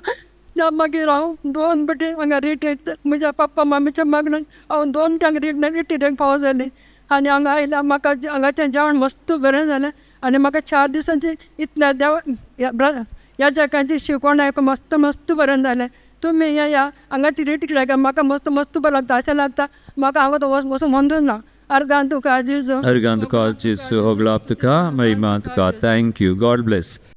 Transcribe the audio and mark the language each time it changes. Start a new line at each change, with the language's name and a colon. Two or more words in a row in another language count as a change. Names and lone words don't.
Konkani: मागीर हांव 2 बटेन हांगा रिट्रीट म्हज्या पप्पा मामीच्या मागणान हांव 2 रिट्रीटाक पावो जाली. आनी हांगा आयल्या म्हाका हांगाचें जेवण मस्त बरें जालें. आनी म्हाका 4 दिसांची इतल्या ह्या जगांची शिकवण आयकून मस्त बरें जालें. तुमी या हांगाची रिट्रीट म्हाका मस्त बरें लागता. अशें लागता म्हाका हांगा वचून म्हणून ना. Argan tuka Jesu. Argan tuka Jesu. Hoglap tuka. Mariman tuka.
English: Thank you. God bless.